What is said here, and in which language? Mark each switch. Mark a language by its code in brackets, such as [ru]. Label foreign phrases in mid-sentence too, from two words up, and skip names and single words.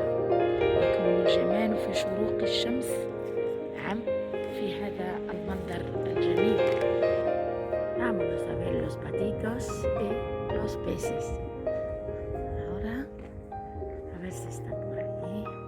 [ar] يكمن الجمال في شروق الشمس نعم في هذا المنظر الجميل. [es] Vamos a ver los patitos y los peces. Ahora a ver si están por ahí.